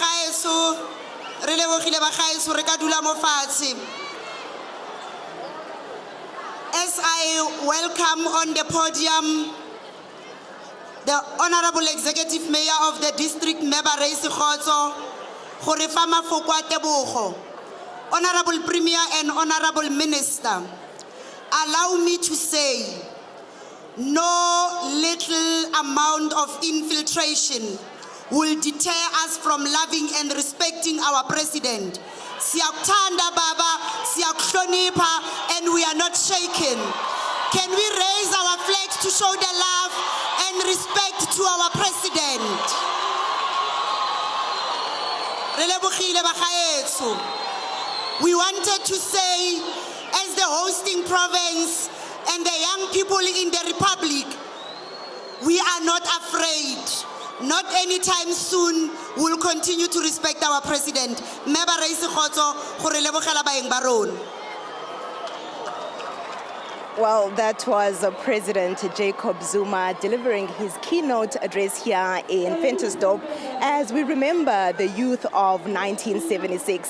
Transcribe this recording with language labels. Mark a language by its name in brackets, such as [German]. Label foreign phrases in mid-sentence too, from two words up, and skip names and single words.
[Tswana] bagaetsho, re ka dula mo fatshe. [English] As I welcome on the podium the Honorable Executive Mayor of the District, Meba Reisi Khotso, [Tswana] gore fa mafoko a tebogo. [English] Honorable Premier and Honorable Minister, allow me to say, no little amount of infiltration will deter us from loving and respecting our president. [Zulu] Siyakuthanda baba, siyakuhlonipha, [English] and we are not shaken. Can we raise our flags to show the love and respect to our president? [Tswana] Re lebogile bagaetsho. [English] We wanted to say, as the hosting province and the young people in the Republic, we are not afraid. Not anytime soon, we'll continue to respect our president. [Tswana] Meba Reisi Khotso, gore lebogela baeng ba rona. [English] Well, that was President Jacob Zuma delivering his keynote address here in Ventersdorp as we remember the youth of 1976.